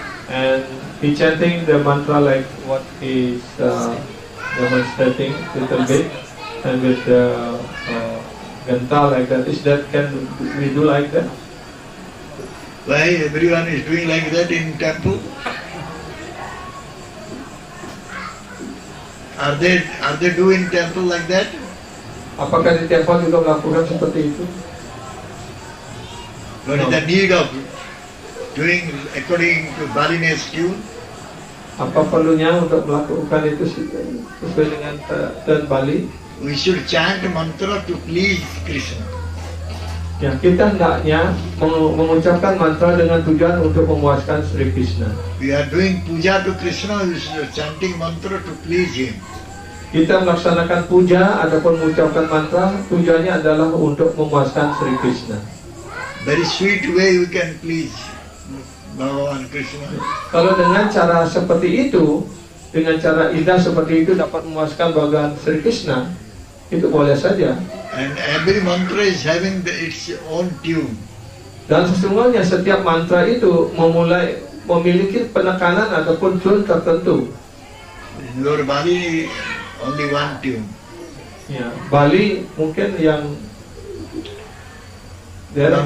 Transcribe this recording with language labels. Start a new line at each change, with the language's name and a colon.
English: And he chanting the mantra like what is demonstrating little bit, and with the ganta like that. Is that, can we do like that? Why everyone is doing like that in temple? Are they doing temple like that?
Indonesian: Apakah di tempat juga melakukan seperti itu?
English: What is the need of doing according to Balinese tune?
Indonesian: Apa perlunya untuk melakukan itu sesuai dengan dan Bali?
English: We should chant mantra to please Krishna.
Indonesian: Ya, kita hendaknya mengucapkan mantra dengan tujuan untuk memuaskan Sri Krishna.
English: We are doing puja to Krishna, we should chanting mantra to please him.
Indonesian: Kita melaksanakan puja ataupun mengucapkan mantra, tujuannya adalah untuk memuaskan Sri Krishna.
English: Very sweet way we can please Bhagavan Krishna.
Indonesian: Kalau dengan cara seperti itu, dengan cara indah seperti itu dapat memuaskan Bhagavan Sri Krishna, itu boleh saja.
English: And every mantra is having its own tune.
Indonesian: Dan sesungguhnya setiap mantra itu memiliki penekanan ataupun tune tertentu.
English: In your Bali, only one tune.
Indonesian: Ya, Bali mungkin yang
English: there are